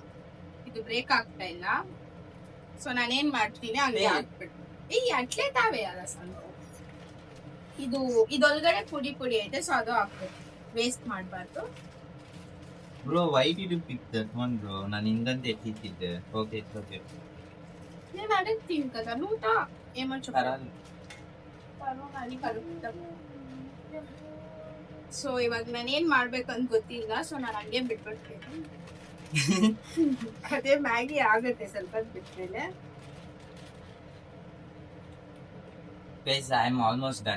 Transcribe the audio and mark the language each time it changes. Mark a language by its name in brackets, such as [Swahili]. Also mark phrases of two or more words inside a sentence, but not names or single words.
[Kannada] ಇದು ಬ್ರೇಕ್ ಆಗ್ತಾ ಇಲ್ಲ, ಸೊ ನಾನೇನ್ ಮಾಡ್ತೀನಿ ಹಂಗೆ ಹಾಕ್ಬಿಟ್ಟು. ಈ ಅಟ್ಲೆ ತಾವೇ ಅಲ್ಲ ಸ್ವಲ್ಪ ಇದೊಳಗಡೆ ಪುಡಿ ಐತೆ, ಸೊ ಅದು ಹಾಕ್ಬೇಕು. ವೇಸ್ಟ್ ಮಾಡ್ಬಾರ್ದು. [English] bro why did you pick that one bro? [Kannada] ನಾನು ಹಿಂದಂತ ಎತ್ತಿದ್ದೆ. [English] okay it's okay. [Telugu] నేను అడుగుతాను కదా నూట ఏమని చెప్పాలి. [Kannada] ಸೊ ಇವಾಗ ನಾನು ಏನ್ ಮಾಡ್ಬೇಕು ಅಂತ ಗೊತ್ತಿಲ್ಲ, ಸೊ ನಾನು ಹಂಗೆ ಬಿಟ್ಬಿಡ್ತೀನಿ. ಅದೇ ಮ್ಯಾಗಿ ಆಗುತ್ತೆ ಸ್ವಲ್ಪ ಬಿಟ್ಮೇಲೆ. [English] guys, I am almost done.